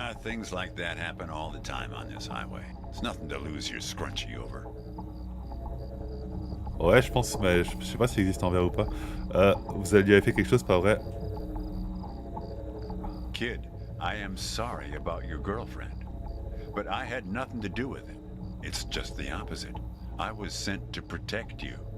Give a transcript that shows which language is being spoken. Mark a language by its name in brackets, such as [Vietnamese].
[English] Things like that happen all the time on this highway. It's nothing to lose your scrunchie over. [French] Ouais, je pense, mais je sais pas s'il existe en verre ou pas. Vous lui avez fait quelque chose, pas vrai? [English] Kid, I am sorry about your girlfriend, but I had nothing to do with it. It's just the opposite. I was sent to protect you.